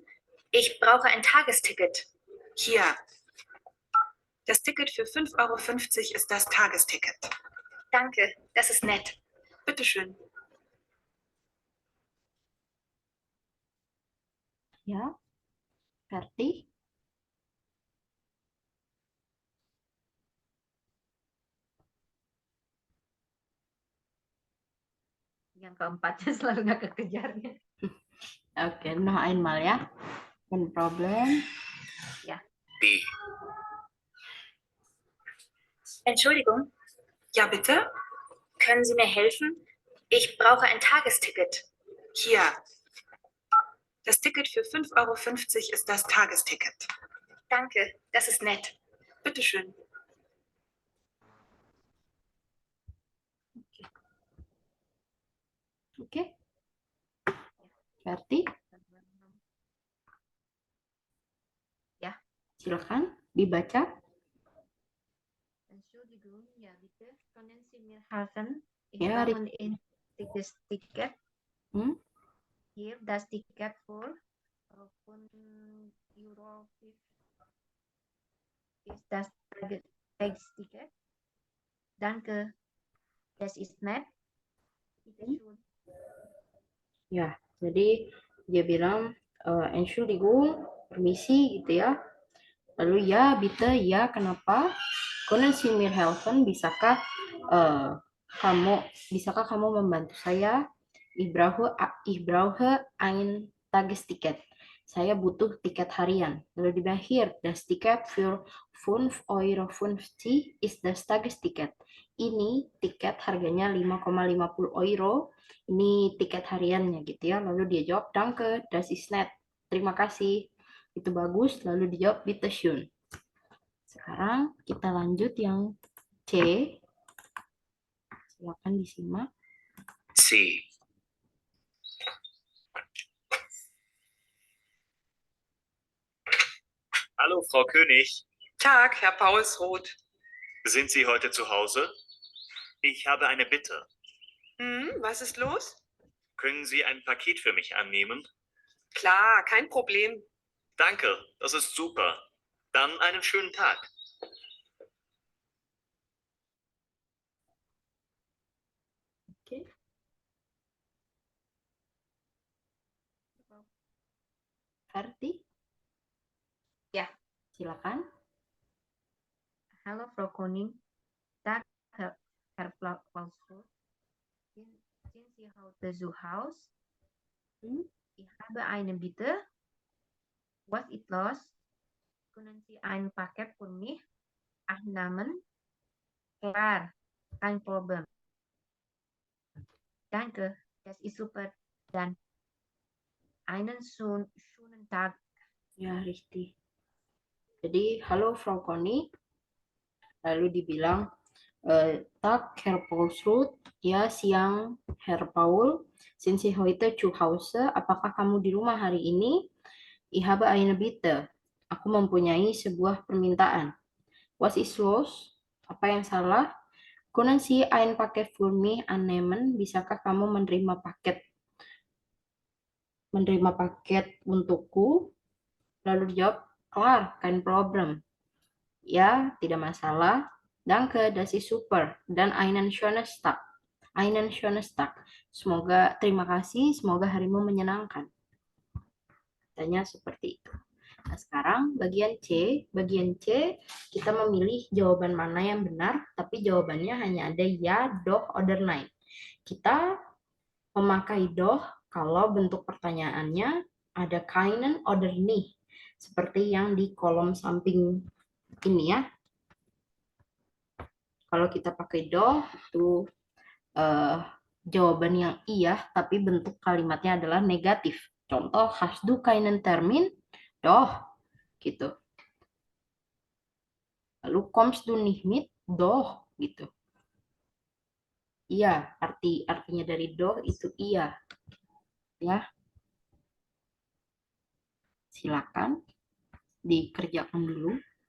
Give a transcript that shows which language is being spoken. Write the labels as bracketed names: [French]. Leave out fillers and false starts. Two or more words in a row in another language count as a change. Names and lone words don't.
[German] Ich brauche ein Tagesticket. Hier. Das Ticket für 5,50 € ist das Tagesticket. Danke, das ist nett. Bitteschön. [Indonesian] Ya. [German] Fertig. [Indonesian] Yang keempatnya selalu nggak kekejarnya. Oke, [German] noch einmal ya. Kein Problem. B. Entschuldigung. Ja, bitte? Können Sie mir helfen? Ich brauche ein Tagesticket. Hier. Das Ticket für 5,50 € ist das Tagesticket. Danke, das ist nett. Bitteschön. [Indonesian] Oke, Verti, Ya. silakan dibaca. [German] Entschuldigung, ja bitte. Können Sie mir helfen? Ich Ja, brauche ein Ticket. Hmm? Hier das Ticket für 5 € ist das Tagesticket. Danke, das ist nett. Bitteschön. [Indonesian] Ya, jadi dia bilang Entschuldigung, permisi gitu ya. Lalu ya, bitte, ya, kenapa? [German] Können Sie mir helfen? [Indonesian] Bisakah kamu membantu saya? [German] Ich brauche ein Tagesticket. [Indonesian] Saya butuh tiket harian. Lalu dibilang [German] hier, das Ticket für 5,50 € ist das Tagesticket. [Indonesian] Ini tiket harganya 5,50 €. Ini tiket hariannya gitu ya. Lalu dia jawab, [German] danke, das ist nett. [Indonesian] Terima kasih. Itu bagus, lalu dijawab bitteschön. Sekarang kita lanjut yang C. Silakan disimak. [German] C. Hallo, Frau König. Tag, Herr Paulsroth. Sind Sie heute zu Hause? Ich habe eine Bitte. Was ist los? Können Sie ein Paket für mich annehmen? Klar, kein Problem. Danke, das ist super. Dann einen schönen Tag. [Indonesian] Oke. Ferti, Ya. silakan. [German] Hallo, Frau Koning. Tag, Herr Paulsroth. Sind Sie heute zu Hause? Ich habe eine Bitte. Was ist los? Können Sie ein Paket für mich annehmen? Klar, kein Problem. Danke, das ist super. Dann einen schönen Tag. [Indonesian] Ya, richtig. Jadi, halo Frau Conny. Lalu dibilang, [German] Tag, Herr Paulsroth. [Indonesian] Ya, siang, [German] Herr Paul. Sind Sie heute zu Hause? [Indonesian] Apakah kamu di rumah hari ini? [German] Ich habe eine Bitte. [Indonesian] Aku mempunyai sebuah permintaan. [German] Was ist los? [Indonesian] Apa yang salah? [German] Können Sie ein Paket für mich annehmen? [Indonesian] Bisakah kamu menerima paket untukku? Lalu dijawab, [German] klar, kein Problem. [Indonesian] Ya, tidak masalah. [German] Danke, das ist super. Dan einen schönen Tag. Einen schönen Tag. [Indonesian] Semoga, terima kasih, semoga harimu menyenangkan. Katanya seperti itu. Nah, sekarang bagian C. Bagian C, kita memilih jawaban mana yang benar, tapi jawabannya hanya ada ya, [German] doch, oder nein. [Indonesian] Kita memakai doch kalau bentuk pertanyaannya ada [German] keinen oder nicht. [Indonesian] Seperti yang di kolom samping ini ya. Kalau kita pakai doch, itu jawaban yang iya, tapi bentuk kalimatnya adalah negatif. Contoh, [German] hast du keinen Termin? Doch, [Indonesian] gitu. Lalu [German] kommst du nicht mit? Doch, [Indonesian] gitu. Iya, artinya dari doch itu iya. Ya. Silakan dikerjakan dulu.